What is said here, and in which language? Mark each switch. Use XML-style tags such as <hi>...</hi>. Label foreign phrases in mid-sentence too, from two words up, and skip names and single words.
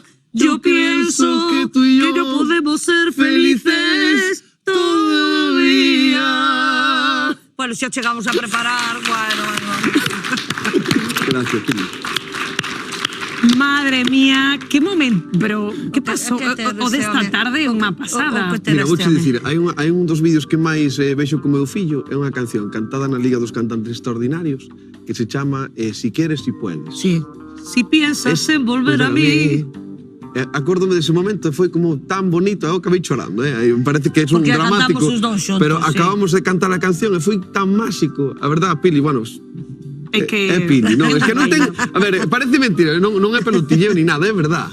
<es>Yo pienso que tú y yo podemos ser felices todavía.</es> <gl>Bueno, xa chegamos a preparar, bueno.</gl> <es>Gracias, Pili. Madre mía, qué momento. Pero, ¿qué pasó? Que te</es> <gl>O desta</gl> <es>deseo,</es> <gl>tarde é unha pasada. Mira, vou che dicir, hai un dos vídeos que máis vexo co meu fillo, é unha canción cantada na Liga dos Cantantes Extraordinarios que se chama Si quieres, si puedes.</gl> <es>Sí. Si piensas en volver a mí.</es> <gl>Acórdome dese momento, foi como tan bonito, eu acabei chorando, me parece que é un Porque dramático, cantamos os dous xuntos, pero</gl> <es>sí.</es> <gl>acabamos de cantar a canción e foi tan máxico, a verdad, Pili, bueno, É que... é Pili, non,</gl> <es>es que</es> <gl>non ten, a ver, parece mentira, non é pelotilleo</gl> <es>ni nada,</es> <gl>é verdad.</gl>